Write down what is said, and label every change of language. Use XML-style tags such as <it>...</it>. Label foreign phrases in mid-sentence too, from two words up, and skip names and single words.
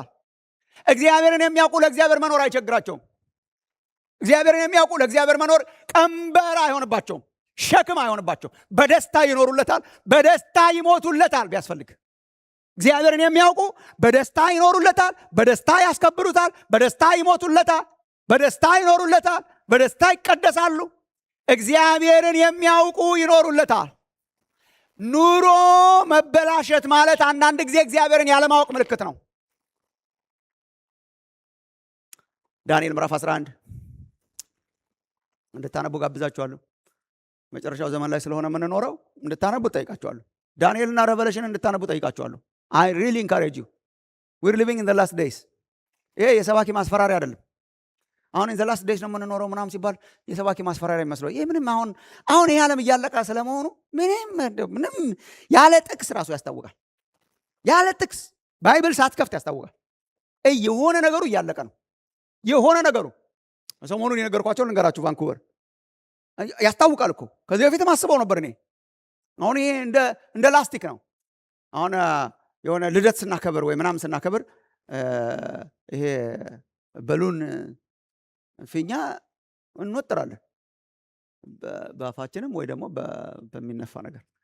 <am>እግዚአብሔርን የሚያውቁ ለእግዚአብሔር መኖር አይቸግራቸውም። እግዚአብሔርን የሚያውቁ ለእግዚአብሔር መኖር ቀንበር አይሆንባቸውም፣ ሸክም አይሆንባቸው። በደስታ ይኖሩለታል፣ በደስታ ይሞቱለታል። ቢያስፈልግ እግዚአብሔርን የሚያውቁ በደስታ ይኖሩለታል፣ በደስታ ያስከብሩታል፣ በደስታ ይሞቱለታል፣ በደስታ ይኖሩለታል፣ በደስታ ይቀደሳሉ። እግዚአብሔርን የሚያውቁ ይኖሩለታል። ኑሮ መበላሸት ማለት አንዳንድ ጊዜ እግዚአብሔርን ያለማወቅ ምልክት ነው። ዳንኤል ምዕራፍ 11 እንድታነቡ ጋብዛችኋለሁ። መጨረሻው ዘመን ላይ ስለሆነ የምንኖረው እንድታነቡ ጠይቃችኋለሁ። ዳንኤልና ሬቨሌሽን እንድታነቡ ጠይቃችኋለሁ።</am> <en>I really encourage you. We're living in the last days.</en> <am>ይሄ የሰባኪ ማስፈራሪያ አይደለም። አሁን</am> <en>in the last days</en> <am>ነው የምንኖረው ምናምን ሲባል የሰባኪ ማስፈራሪያ ይመስለው። ይሄ ምንም አሁን ይሄ ዓለም እያለቀ ስለመሆኑ ምንም ያለ ጥቅስ ራሱ ያስታውቃል። ያለ ጥቅስ ባይብል ሳትከፍት ያስታውቃል። የሆነ ነገሩ እያለቀ ነው። የሆነ ነገሩ ሰሞኑን የነገርኳቸው ልንገራችሁ። ቫንኩቨር ያስታውቃል እኮ ከዚህ በፊትም አስበው ነበር እኔ። አሁን ይሄ እንደ ላስቲክ ነው። አሁን የሆነ ልደት ስናከብር ወይ ምናምን ስናከብር ይሄ በሉን ፊኛ እንወጥራለን በአፋችንም ወይ ደግሞ በሚነፋ ነገር</am>